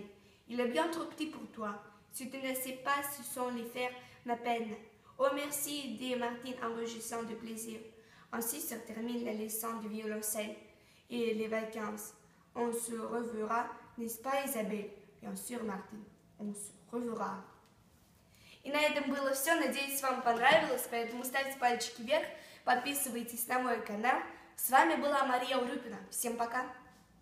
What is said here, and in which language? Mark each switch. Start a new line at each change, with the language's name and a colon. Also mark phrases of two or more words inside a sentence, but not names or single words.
French: Il est bien trop petit pour toi. Si tu ne sais pas ce sont les fers, ma peine. Oh merci, dit Martine en rougissant de plaisir. Ainsi se termine la leçon de violoncelle et les vacances. On se reverra, n'est-ce pas Isabelle? Bien sûr, Martine, on se reverra.
Russian: И на этом было все. Надеюсь, вам понравилось. Поэтому ставьте пальчики вверх, подписывайтесь на мой канал. С вами была Мария Урюпина. Всем пока!